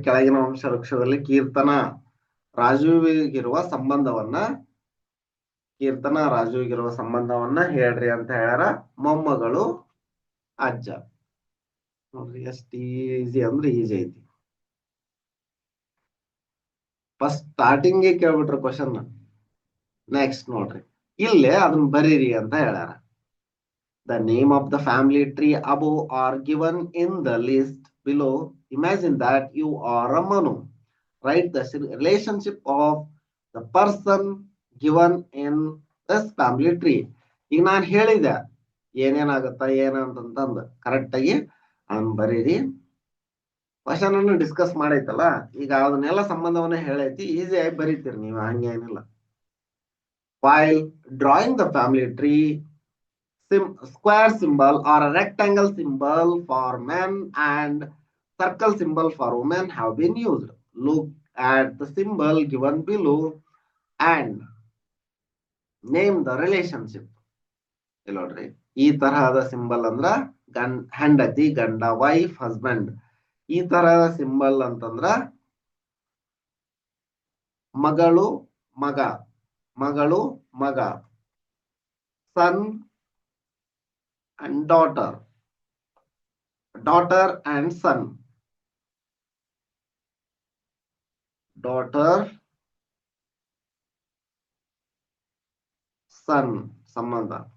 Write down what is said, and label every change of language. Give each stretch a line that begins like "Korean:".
Kannada: ಕೆಳಗಿನ ವಂಶ ವೃಕ್ಷದಲ್ಲಿ ಕೀರ್ತನ ರಾಜುವಿಗಿರುವ ಸಂಬಂಧವನ್ನ, ಕೀರ್ತನ ರಾಜುವಿಗಿರುವ ಸಂಬಂಧವನ್ನ ಹೇಳ್ರಿ ಅಂತ ಹೇಳ್ಯಾರ. ಮೊಮ್ಮಗಳು ಅಜ್ಜ. ನೋಡ್ರಿ ಎಷ್ಟು ಈಸಿ ಅಂದ್ರೆ ಈಸಿ ಐತಿ. First starting ಕೇಳ್ಬಿಟ್ರು question. ನೆಕ್ಸ್ಟ್ ನೋಡ್ರಿ, ಇಲ್ಲೇ ಅದನ್ನ ಬರೀರಿ ಅಂತ ಹೇಳ್ಯಾರ.
English: The name of the family tree above are given in the list below. Imagine that you are a Manu. Write the relationship of the person given in this family tree.
Kannada: ಈಗ ನಾನು ಹೇಳಿದೆ ಏನೇನಾಗುತ್ತ ಏನಂತಂದು correct ಆಗಿ ಅದನ್ನ ಬರೀರಿ. Question ಅನ್ನು discuss ಮಾಡೈತಲ್ಲ, ಈಗ ಅದನ್ನೆಲ್ಲ ಸಂಬಂಧವನ್ನ ಹೇಳೈತಿ, ಈಸಿ ಆಗಿ ಬರೀತೀರಿ ನೀವು, ಹಂಗೇನಿಲ್ಲ.
English: While drawing the family tree, square symbol or a rectangle symbol for men and circle symbol for women have been used. Look at the symbol given below and name the relationship.
Kannada: ನೋಡ್ರಿ, ಈ ತರಹದ symbol ಅಂದ್ರ ಹೆಂಡತಿ ಗಂಡ,
English: Wife husband.
Kannada: ಈ ತರಹದ symbol ಅಂತಂದ್ರ ಮಗಳು ಮಗ, ಮಗಳು ಮಗ,
English: son and daughter, daughter and son, daughter son
Kannada: ಸಂಬಂಧ.